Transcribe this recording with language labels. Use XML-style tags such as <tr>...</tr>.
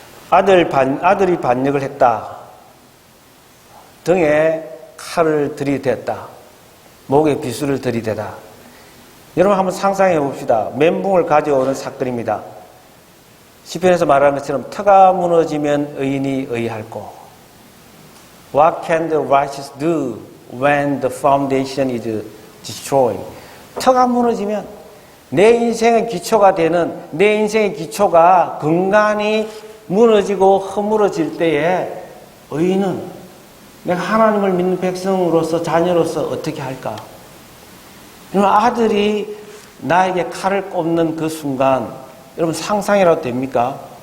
<ko>아들이 반역을 했다. 등에 칼을 들이댔다. 목에 비수를 들이대다. 여러분 한번 상상해 봅시다. 멘붕을 가져오는 사건입니다. 시편에서 말하는 것처럼 터가 무너지면 의인이 의할꼬.</ko> <en>What can the righteous do when the foundation is destroyed?</en> <ko>터가 무너지면 내 인생의 기초가 되는, 내 인생의 기초가 근간이 무너지고 허물어질 때에 의인은 내가 하나님을 믿는 백성으로서, 자녀로서 어떻게 할까? 여러분, 아들이 나에게 칼을 꼽는 그 순간, 여러분 상상이라도 됩니까?</ko>